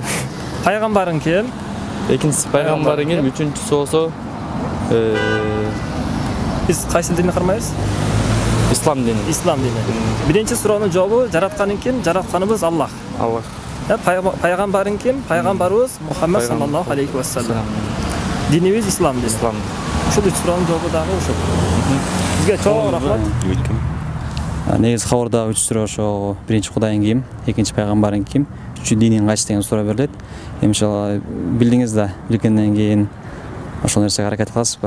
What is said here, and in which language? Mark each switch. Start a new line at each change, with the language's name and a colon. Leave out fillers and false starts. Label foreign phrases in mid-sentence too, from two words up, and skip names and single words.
Kyrgyz: Пайгамбарың ким? Экинчиси пайгамбарың ким, үчүнчүсү болсо Биз кайсы динди кармайбыз? ислам дини. Ислам дини. Биринчи суроонун жообу жаратканың ким? Жаратканыбыз Аллах. Аллах. Пайгамбарың ким? Пайгамбарыбыз Мухаммад
Arabic: صلى الله عليه وسلم.
Kyrgyz: Динибиз ислам дини. Ислам. Ушул үч суроонун жообу дагы ушул. Бизге чоң рахмат. Негизи кабарда 3 суроо ошо биринчи Кудайың ким, экинчи пайгамбарың ким, үчүнчү диниң кайсы деген суроо берилет. Иншалла билдиңиз да, билгенден кийин ошол нерсеге аракет кыласызбы?